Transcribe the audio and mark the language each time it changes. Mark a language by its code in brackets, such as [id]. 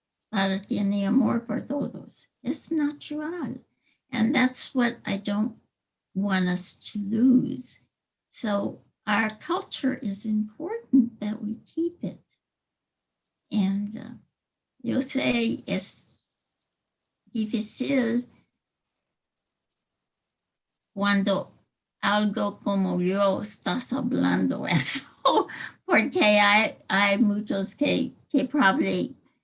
[es] Para tiene amor por todos. [en] It's natural. And that's what I don't want us to lose. So our culture is important that we keep it. [es] And yo sé, es difícil cuando algo como yo estás hablando eso, porque hay muchos que probablemente